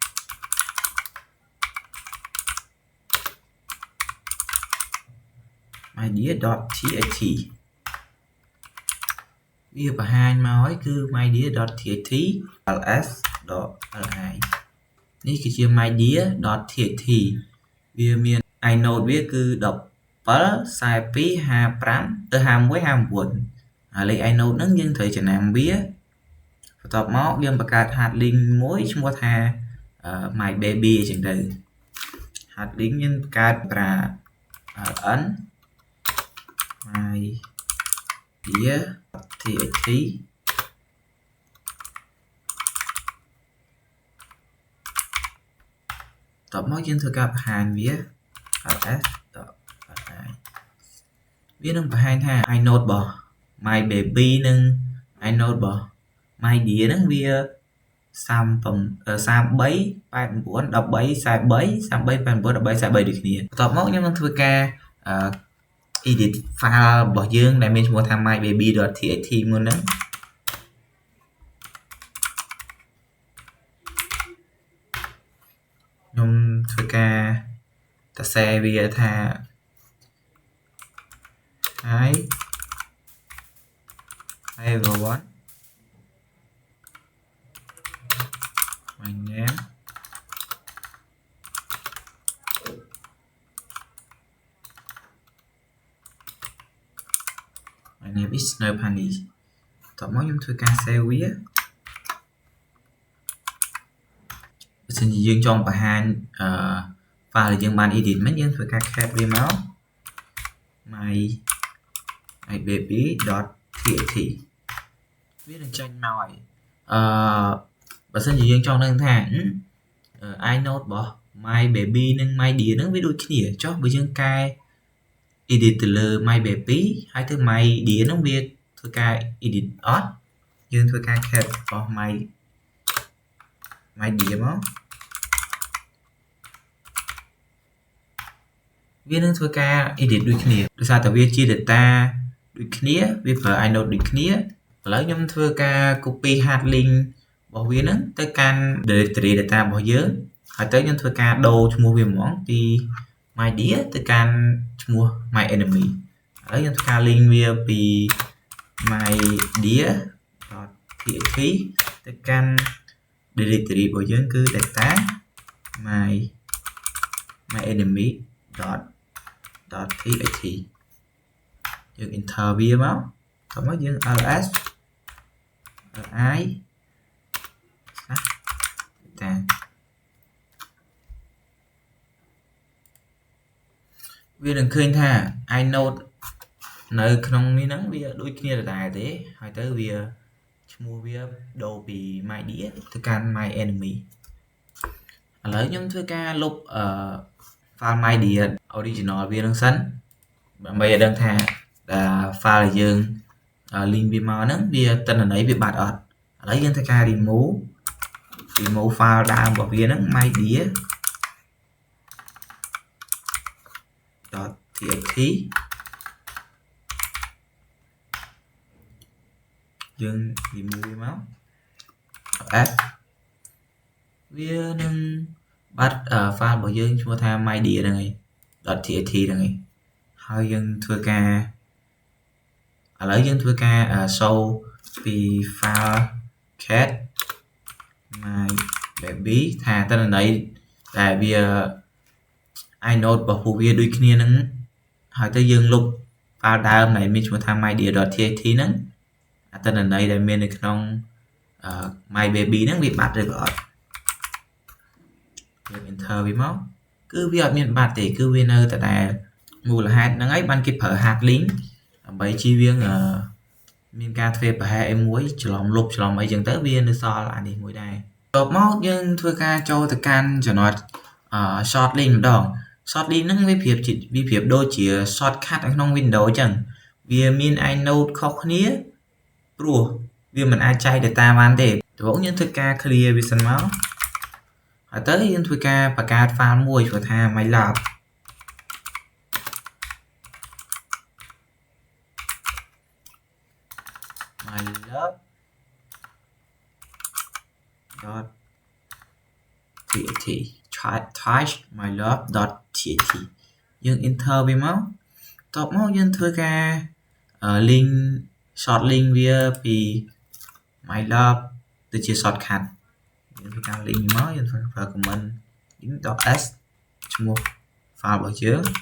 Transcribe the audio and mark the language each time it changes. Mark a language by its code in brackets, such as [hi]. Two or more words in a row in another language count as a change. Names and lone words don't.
[km] mydear.txt វាបង្ហាញមកហើយគឺ mydear.txt ls.li នេះគឺជា mydear.txt វា មាន inode វាគឺ17 42 55ទៅ51 59ហើយលេខ inode ហ្នឹងយើងត្រូវចំណាំវាបន្ទាប់មកយើងបង្កើត [en] hard link [km] មួយឈ្មោះថា my baby អញ្ចឹងទៅ [en] hard link [km] យើងបង្កើតប្រើ ln my dear txt តបមកយើងធ្វើការបង្ហាញវា ls.li វានឹងបង្ហាញថា inode របស់ my baby និង inode របស់ my dear ហ្នឹងវា 33 89 13 43 33 89 13 43ដូចគ្នាបន្ទាប់មកខ្ញុំនឹងធ្វើការ [en] edit file [km] របស់យើងដែលមានឈ្មោះថា mybaby.txt មុនហ្នឹងខ្ញុំធ្វើការសរសេរវាថា [en] hi everyone my name is Snowpunny [km] តោះមកខ្ញុំធ្វើការ save វា បើសិនជាយើងចង់បង្ហាញfile ដែលយើងបាន edit មិញយើងធ្វើការ cat វាមក my baby.txt វានឹងចេញមកហើយបើសិនជាយើងចង់ដឹងថា inode របស់ my baby និង my dear ហ្នឹងវាដូចគ្នាចុះបើយើងកែ edit ទៅលើ my baby ហើយទៅ my dear ហ្នឹងវាធ្វើការ edit អត់យើងធ្វើការ cat របស់ my dear មកវានឹងធ្វើការ edit ដូចគ្នាដោយសារតែវាជា data ដូចគ្នាវា ប្រើ inode ដូចគ្នាឥឡូវខ្ញុំធ្វើការ [en] copy hard link [km] របស់វាហ្នឹងទៅកាន់ [en] directory data [km] របស់យើងហើយទៅខ្ញុំធ្វើការដូរឈ្មោះវាហ្មងពី my dear ទៅកាន់ឈ្មោះ my enemy ឥឡូវខ្ញុំធ្វើការ link វាពី my dear.txt ទៅកាន់ directory របស់យើងគឺ data my enemy.txt យើង enter វាមកតោះមកយើង [en] ls li [km] តាវានឹងឃើញថា inode នៅក្នុងនេះហ្នឹងវាដូច គ្នាដដែលទេហើយទៅវាឈ្មោះវាដូរពី my dear ទៅកាន់ my enemy ឥឡូវខ្ញុំធ្វើការលុបfile my dear original វានឹងសិនដើម្បីឲ្យដឹងថា file ដែលយើង link វាមកហ្នឹងវាទិន្នន័យវាបាត់អត់ឥឡូវយើងធ្វើការ [en] remove file [km] ដើមរបស់វាហ្នឹង my dear.txt យើង remove វាមក វានឹងបាត់ file របស់យើងឈ្មោះថា my dear ហ្នឹងឯង .txt ហ្នឹងឯងហើយ យើងធ្វើការឥឡូវយើងធ្វើការ show ពី [en] file cat [km] my baby ថាតន្ន័យដែលវា inode របស់ពួកវាដូចគ្នាហ្នឹងហើយទៅយើងលុប file ដើមដែលមានឈ្មោះថា mydear.txt ហ្នឹងអត្តន័យដែលមាននៅក្នុង my baby ហ្នឹងវាបាត់ឬក៏អត់ យើង enter វាមកគឺវាអត់មានបាត់ទេគឺវានៅតែដែលមូលហេតុហ្នឹងហើយបានគេប្រើ [en] hard link bởi chi viên [km] មានការធ្វើប្រហែលអីមួយច្រឡំលុបច្រឡំអីចឹង ទៅវានៅសល់អានេះមួយដែរតបមកយើងធ្វើការចូលទៅកាន់ចំណុច [en] short link [km] ម្ដង [en] short link [km] ហ្នឹងវាប្រៀបដូចជា shortcut នៅក្នុង Windows ចឹងវាមាន inode ខុសគ្នាព្រោះវាមិនអាចចែក data បានទេដំបូងយើងធ្វើការ clear វាសិនមកហើយទៅយើងធ្វើការបង្កើត file មួយហៅថា mylab try mylab.txt យើង enter វាមកតប មកយើងធ្វើការ [en] link short link [km] វាពី mylab ទៅជា shortcut យើងធ្វើការ link មកយើងធ្វើប្រើ [en] command link.s [km] ឈ្មោះ file របស់យើង